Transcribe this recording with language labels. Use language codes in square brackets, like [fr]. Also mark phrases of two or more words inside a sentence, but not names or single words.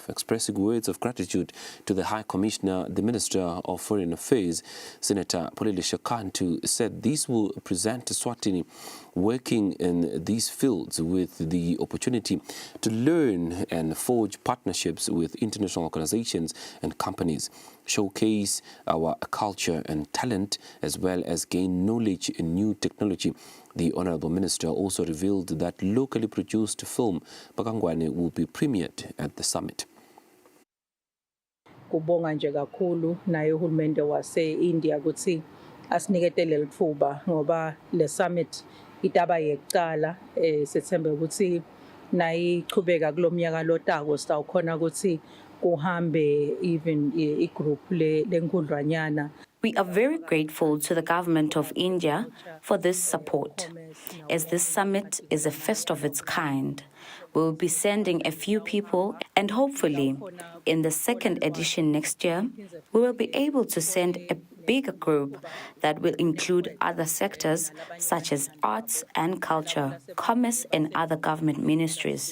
[en] Expressing words of gratitude to the High Commissioner, the Minister of Foreign Affairs, Senator Polile Shakantu, said this will present Eswatini working in these fields with the opportunity to learn and forge partnerships with international organizations and companies, showcase our culture and talent, as well as gain knowledge in new technology. The Honorable Minister also revealed that locally produced film Bakangwane will be premiered at the summit. [ss] Kubonga nje kakhulu naye uhulumende wase-India ukuthi asiniketele lithuba ngoba le summit itaba yekuqala sethembe ukuthi nayichubeka kulomnyaka lotako sitawukhona ukuthi kuhambe even igroup lenkundlwanyana. [en] We are very grateful to the government of India for this support, as this summit is a first of its kind. We will be sending a few people, and hopefully, in the second edition next year, we will be able to send a bigger group that will include other sectors such as arts and culture, commerce, and other government ministries.